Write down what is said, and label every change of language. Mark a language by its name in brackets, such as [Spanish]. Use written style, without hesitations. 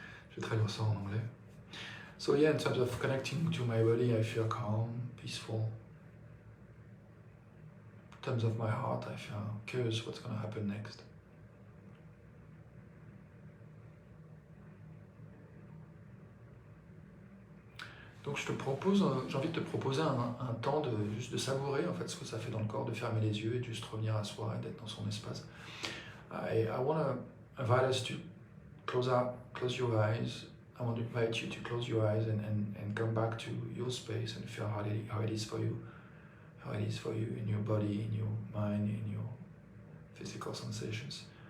[French] Je vais traduire ça en anglais. [English] So yeah, in terms of connecting to my body, I feel calm, peaceful. In terms of my heart, I feel curious what's going to happen next. [French] Donc j'ai envie de te proposer un temps juste de savourer en fait ce que ça fait dans le corps, de fermer les yeux et de juste revenir à soi et d'être dans son espace. [English] I want to invite us to close your eyes. I want to invite you to close your eyes and come back to your space and feel how it is for you. How it is for you in your body, in your mind, in your physical sensations.